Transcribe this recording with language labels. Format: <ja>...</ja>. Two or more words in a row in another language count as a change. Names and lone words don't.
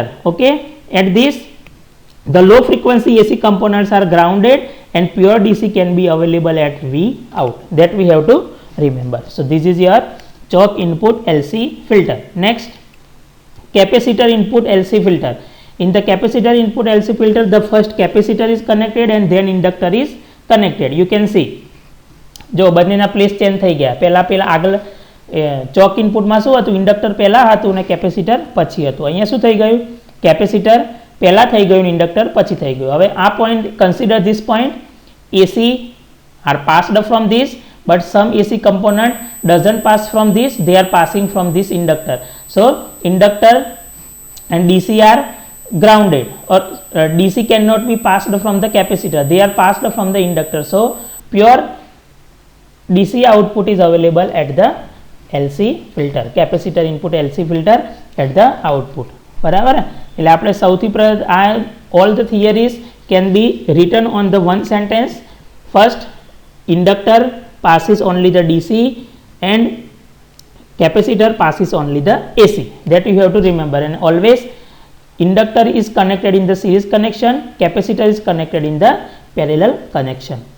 <en>Okay, at this the low frequency AC components are grounded and pure DC can be available at V out. That we have to remember. So this is your choke input LC filter. Next, capacitor input LC filter. In the capacitor input LC filter, the first capacitor is connected and then inductor is connected. You can see</en> <gu>જો બંનેના પ્લેસ ચેન્જ થઈ ગયા. પહેલા આગળ ચોક ઇનપુટમાં શું હતું? ઇન્ડક્ટર પહેલા હતું અને કેપેસિટર પછી હતું. અહીંયા શું થઈ ગયું? કેપેસિટર પહેલા થઈ ગયું, ઇન્ડક્ટર પછી થઈ ગયું. હવે આ પોઈન્ટ,</gu> <en>consider this point, AC are passed from this, but some AC component doesn't pass from this, they are passing from this inductor. So inductor and DC are grounded, or DC cannot be passed from the capacitor, they are passed from the inductor. So pure DC output is available at the LC filter, capacitor input LC filter at the output,</en> <gu>બરાબર. એટલે આપણે સૌથી</gu> <en>all the theories can be written on the one sentence. First, inductor passes only the DC and capacitor passes only the AC. That you have to remember, and always inductor is connected in the series connection, capacitor is connected in the parallel connection.</en>